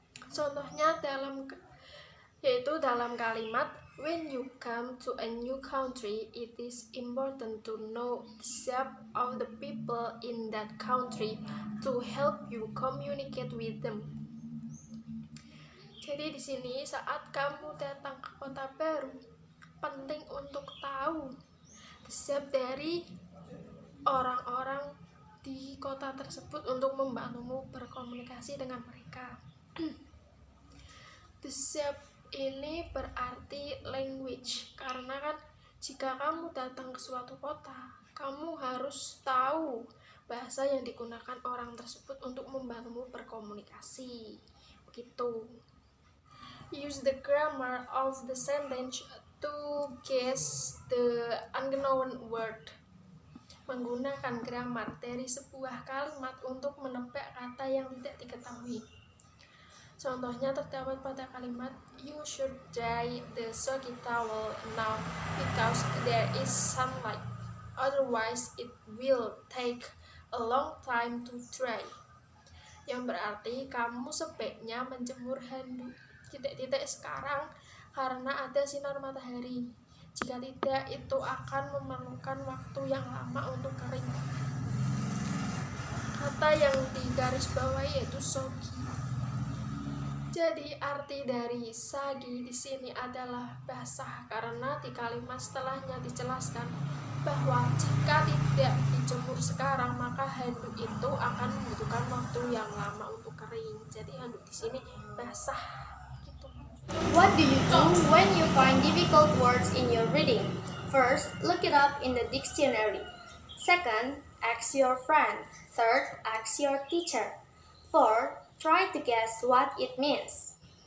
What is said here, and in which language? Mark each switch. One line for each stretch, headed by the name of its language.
Indonesian: Contohnya yaitu dalam kalimat,
English: when you come to a new country, it is important to know the shape of the people in that country to help you communicate with them.
Indonesian: Jadi di sini saat kamu datang ke kota baru, penting untuk tahu the shape dari orang-orang di kota tersebut untuk membantumu berkomunikasi dengan mereka. The shape ini berarti language, karena kan jika kamu datang ke suatu kota, kamu harus tahu bahasa yang digunakan orang tersebut untuk membantumu berkomunikasi. Begitu.
English: Use the grammar of the sentence to guess the unknown word.
Indonesian: Menggunakan grammar dari sebuah kalimat untuk menebak kata yang tidak diketahui. Contohnya terdapat pada kalimat,
English: you should dry the soggy towel now because there is sunlight. Otherwise, it will take a long time to dry.
Indonesian: Yang berarti kamu sebaiknya menjemur handuk sekarang karena ada sinar matahari. Jika tidak, itu akan memerlukan waktu yang lama untuk kering. Kata yang digarisbawahi yaitu soggy. Jadi arti dari sagi di sini adalah basah, karena di kalimat setelahnya dijelaskan bahwa jika tidak dijemur sekarang maka handuk itu akan membutuhkan waktu yang lama untuk kering. Jadi handuk di sini basah gitu.
English: What do you do when you find difficult words in your reading? First, look it up in the dictionary. Second, ask your friend. Third, ask your teacher. Fourth, try to guess what it means.